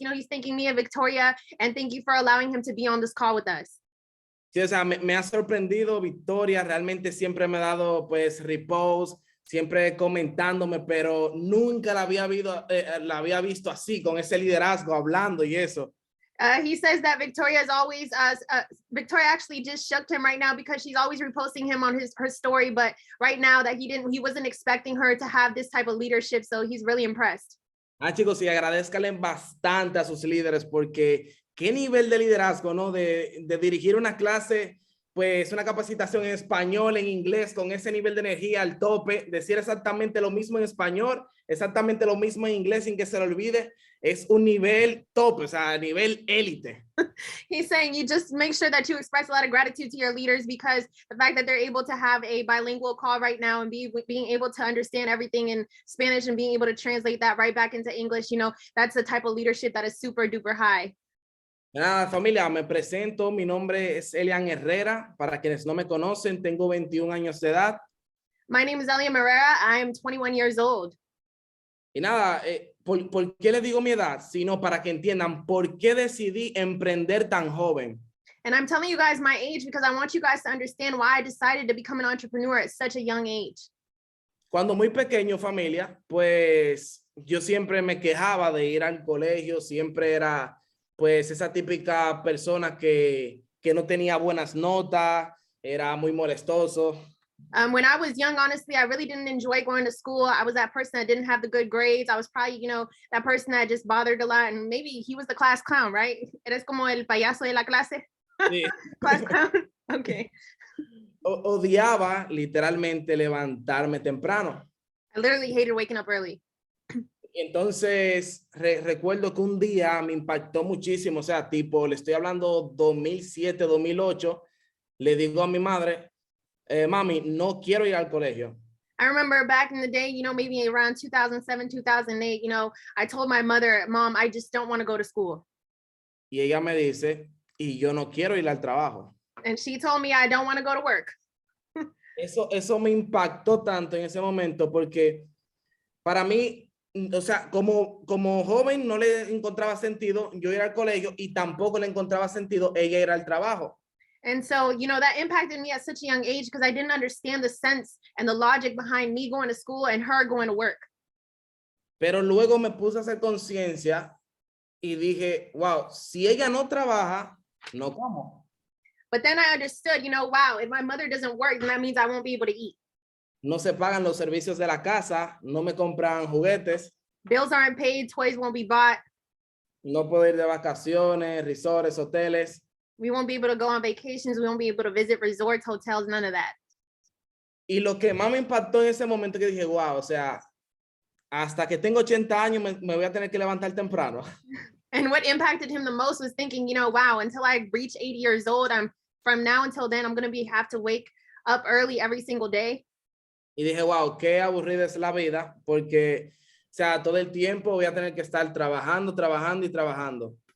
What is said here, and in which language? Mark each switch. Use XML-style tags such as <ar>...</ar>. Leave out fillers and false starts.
<en>You know, he's thanking me and Victoria, and thank you for allowing him to be on this call with us.</en> <es>Sí, o sea, me ha sorprendido Victoria, realmente siempre me ha dado, pues, repost, siempre comentándome, pero nunca la había visto así, con ese liderazgo, hablando y eso.</es> <en>He says that Victoria is always, Victoria actually just shook him right now because she's always reposting him on her story, but right now that he wasn't expecting her to have this type of leadership, so he's really impressed.</en> <es>Chicos, y agradezcanle bastante a sus líderes, porque qué nivel de liderazgo, ¿no? De dirigir una clase, pues una capacitación en español, en inglés, con ese nivel de energía al tope, decir exactamente lo mismo en español, exactamente lo mismo en inglés sin que se lo olvide, es un nivel tope, o sea, nivel élite.</es> <en>He's saying you just make sure that you express a lot of gratitude to your leaders, because the fact that they're able to have a bilingual call right now and being able to understand everything in Spanish and being able to translate that right back into English, you know, that's the type of leadership that is super duper high.</en> <es>Nada, familia, me presento, mi nombre es Elliam Herrera, para quienes no me conocen, tengo 21 años de edad.</es> <en>My name is Elliam Herrera, I am 21 years old.</en> <es>Y nada, ¿por qué les digo mi edad? Sino para que entiendan por qué decidí emprender tan joven.</es> <en>And I'm telling you guys my age because I want you guys to understand why I decided to become an entrepreneur at such a young age.</en> <es>Cuando muy pequeño, familia, pues yo siempre me quejaba de ir al colegio, siempre era pues esa típica persona que no tenía buenas notas, era muy molestoso.</es> <en>When I was young, honestly, I really didn't enjoy going to school. I was that person that didn't have the good grades. I was probably, that person that just bothered a lot. And maybe he was the class clown, right?</en> <es>Eres como el payaso de la clase. Sí.</es> <en>Class clown. Okay.</en> <es>Odiaba literalmente levantarme temprano.</es> <en>I literally hated waking up early.</en> <es>Entonces, recuerdo que un día me impactó muchísimo, o sea, tipo, le estoy hablando 2007, 2008, le digo a mi madre, mami, no quiero ir al colegio.</es> <en>I remember back in the day, maybe around 2007, 2008, I told my mother, Mom, I just don't want to go to school.</en> <es>Y ella me dice, y yo no quiero ir al trabajo.</es> <en>And she told me I don't want to go to work.</en> <es>Eso me impactó tanto en ese momento porque para mí, o sea, como joven no le encontraba sentido yo ir al colegio y tampoco le encontraba sentido ella ir al trabajo.</es> <en>And so, that impacted me at such a young age because I didn't understand the sense and the logic behind me going to school and her going to work.</en> <es>Pero luego me puse a hacer conciencia y dije, wow, si ella no trabaja, no como.</es> <en>But then I understood, wow, if my mother doesn't work, then that means I won't be able to eat.</en> <es>No se pagan los servicios de la casa, no me compran juguetes.</es> <en>Bills aren't paid, toys won't be bought.</en> <es>No puedo ir de vacaciones, resorts, hoteles.</es> <en>We won't be able to go on vacations. We won't be able to visit resorts, hotels, none of that.</en> <es>Y lo que más me impactó en ese momento que dije, wow, o sea, hasta que tengo 80 años me voy a tener que levantar temprano.</es> <en>And what impacted him the most was thinking, wow, until I reach 80 years old, from now until then, I'm going to have to wake up early every single day.</en> <es>Y dije, wow, qué aburrida es la vida, porque, o sea, todo el tiempo voy a tener que estar trabajando, trabajando y trabajando.</es>